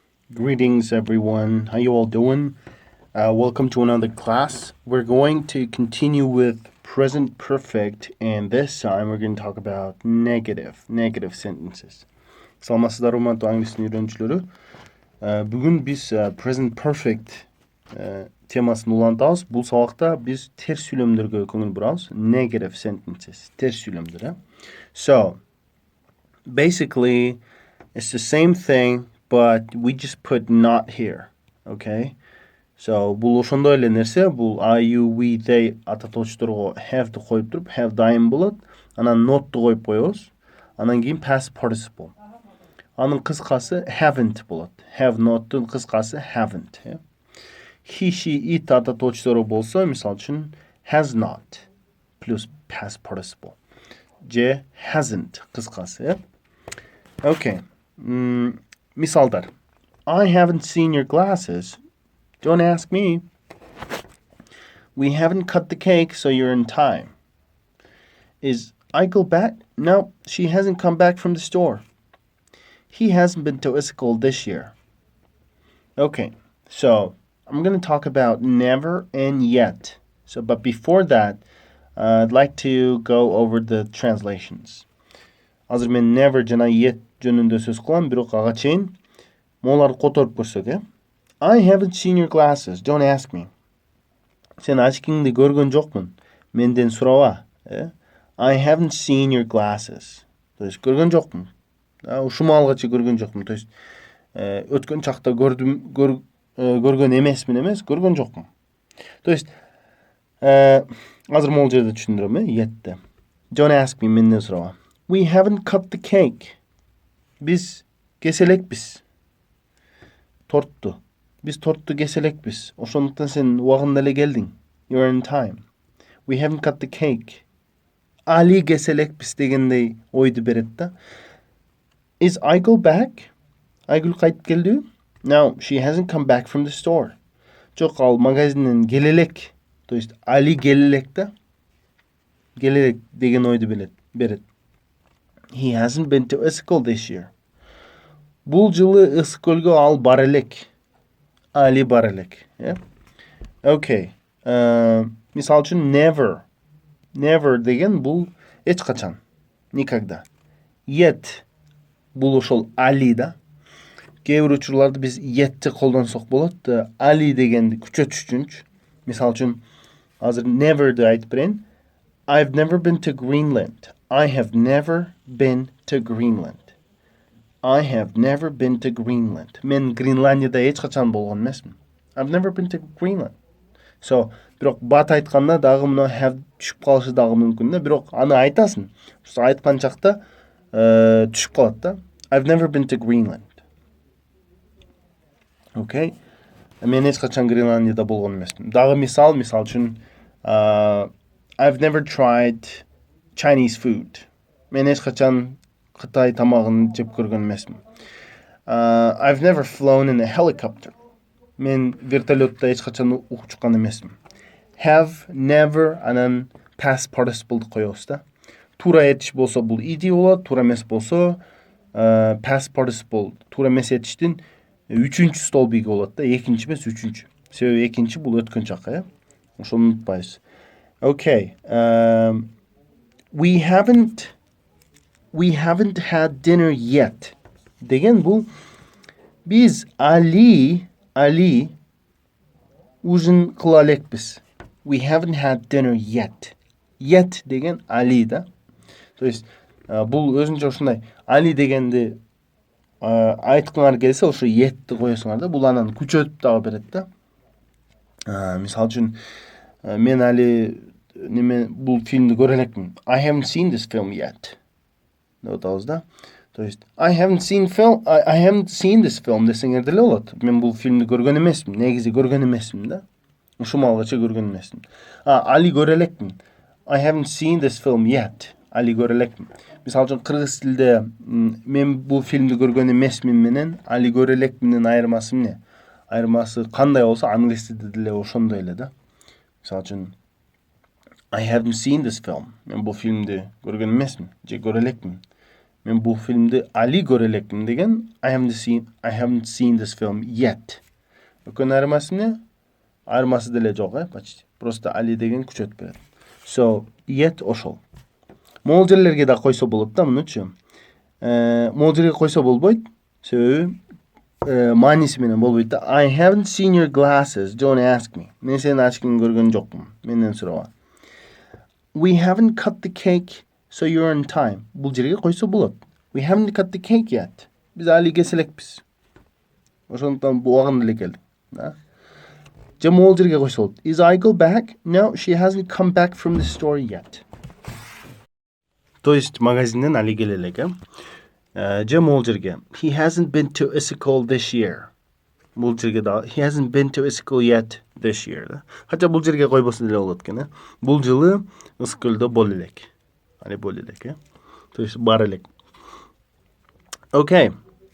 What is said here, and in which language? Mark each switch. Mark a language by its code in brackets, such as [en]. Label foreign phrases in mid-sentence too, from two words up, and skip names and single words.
[en] Greetings, everyone. How you all doing? Welcome to another class. We're going to continue with present perfect, and this time we're going to talk about negative sentences. [ky] Саламатсыздар урматтуу англистин үйрөнүүчүлөрү. Бүгүн биз [en] present perfect [ky] темасын улантабыз. Бул сабакта биз терс сүйлөмдөргө көңүл бурабыз. [en] Negative sentences, [ky] терс сүйлөмдөр. [en] So, basically, it's the same thing, but we just put not here, okay? So, [ky] бул ошондой эле нерсе, бул [en] I, you, we, they [ky] ататоочторго have коюп туруп, have дайым болот, анан not'ду коюп коебуз, анан кийин [en] past participle. [ky] Анын кыскасы haven't болот. [en] Have not'тун [ky] кыскасы haven't. [en] He, she, it [ky] ататоочтору болсо, мисалы үчүн [en] has not [ky] плюс [en] past participle. [ky] Же hasn't кыскасы. Okay. Мисалдар. [en] I haven't seen your glasses. Don't ask me. We haven't cut the cake, so you're in time. Is Eichel back? No, she hasn't come back from the store. He hasn't been to school this year. Okay, so I'm going to talk about never and yet. But before that, I'd like to go over the translations. [ky] Азыр мен never жана yet жөнүндө сөз кылам, бирок ага чейин моларды которуп көрсөк, [en] I haven't seen your glasses. Don't ask me. [ky] Сен очкиңди көргөн жокмун. Менден сураба. [en] I haven't seen your glasses. [ru] То есть [ky] көргөн жокмун. Ушул алгача көргөн жокмун. [ru] То есть [ky] өткөн чакта көргөн эмесмин эмес, көргөн жокмун. [ru] То есть [ky] азыр могул жерде түшүндүрөм, yet'те. [en] Don't ask me, [ky] менден сураба. [en] We haven't cut the cake. [ky] Biz keseлекпиз. Torttu. Biz torttu keseлекпиз. Ошондуктан сен убагында эле келдиң. [en] You're in time. We haven't cut the cake. [ky] Али keseлекпиз дегендей ойду берет да. [en] Is Aygul back? [ky] Aygul кайтып келдиби? [en] No, she hasn't come back from the store. [ky] Жок, ал магазинден келелек. [ru] То есть [ky] Али келелек да. Келелек деген ойду берет. He hasn't been to school this year. Бул жылы ыкскөлгө ал бар элек. Али бар элек. Okay. Мисалы үчүн never. Never деген бул эч качан. Никогда. Yet бул ошол Али да. Кээ бир учурларда биз yet'ти колдонсок болот. Али дегенди күчөтүш үчүнчү. Мисалы үчүн азыр never'ды айтып берейин. [en] I've never been to Greenland. I have never been to Greenland. I have never been to Greenland. [ky] Мен Гренландияда эч качан болгон эмесмин. [en] I've never been to Greenland. So, [ky] бирок бат айтканда дагы мына have түшүп калышы дагы мүмкүн да, бирок аны айтасың. Ошо айткан чакта түшүп калат да. [en] I've never been to Greenland. Okay? [ky] Мен эч качан Гренландияда болгон эмесмин. Дагы мисал үчүн [en] I've never tried Chinese food. [ky] Мен эч качан Кытай тамагын жеп көргөн эмесмин. [en] I've never flown in a helicopter. [ky] Мен вертолетто эч качан учкан эмесмин. [en] Have, never, [ky] анан [en] past participle'ды [ky] коебуз да. Туура этиш болсо бул ed болот, туура эмес болсо [en] past participle [ky] туура эмес этиштин 3-чү столбиги болот да, 2-чи эмес 3-чү. Себеби 2-чи бул өткөн чакка, Ошону унутпайбыз. [en] Okay. We haven't had dinner yet. [ky] Деген бул биз Али ужин кыла элекпиз. [en] We haven't had dinner yet. [ky] Yet деген Али да. [ru] То есть [ky] бул өзүнчө ушундай Али дегенди айткыңар келсе ошо yet'ти коесуңар да. Бул анан күчөтүп дагы берет да. Мисалы үчүн мен али бул фильмди көрө элекмин. [en] I haven't seen this film yet. [ky] Да. [ru] То есть [en] I haven't seen this film [ky] десеңер деле болот. Мен бул фильмди көргөн эмесмин. Негизи көргөн эмесмин да. Ушул алгача көргөн эмесмин. Али көрө элекмин. [en] I haven't seen this film yet. [ky] Али көрө элекмин. Мисалы үчүн кыргыз тилде мен бул фильмди көргөн эмесмин менен али көрө элекминдин айырмасы эмне? Айырмасы кандай болсо англис тилде деле ошондой эле да. Мисалы үчүн [en] I haven't seen this film. [ky] Мен бул фильмди көргөн эмесмин, же көрө элекмин. Мен бул фильмди али көрө элекмин деген [en] I haven't seen this film yet. [ky] Өкөн айырмасы эмне? Айырмасы деле жок, [ru] почти. Просто [ky] али деген күчөт берет. [en] So, yet ошол. [ky] Могул жерлерге да койсо болот да, мунучу. Могул жерге койсо болбойт. Себеби мааниси менен болбойт да. [en] I haven't seen your glasses, don't ask me. [ky] Мен сенин очкиңди көргөн жокмун. Менден сурабаа. [en] We haven't cut the cake, so you're on time. [ky] Бул жерге койсо болот. [en] We haven't cut the cake yet. [ky] Биз али кесе элекпиз. Ошондуктан бул убагында эле келдик. Да? Же могул жерге койсо болот. [en] Is Aigul back? No, she hasn't come back from the store yet. [ru] То есть [ky] магазинден али келе элек, Же могул жерге. [en] He hasn't been to Isikol this year. [ky] Бул жерге да. [en] He hasn't been to Isikol yet this year. [ky] Да? Хотя бул жерге койбосо деле болот экен, Бул жылы Ысыкөлдө боло элек. Али боло элек, [ru] То есть [ky] бар элек. [en] Okay.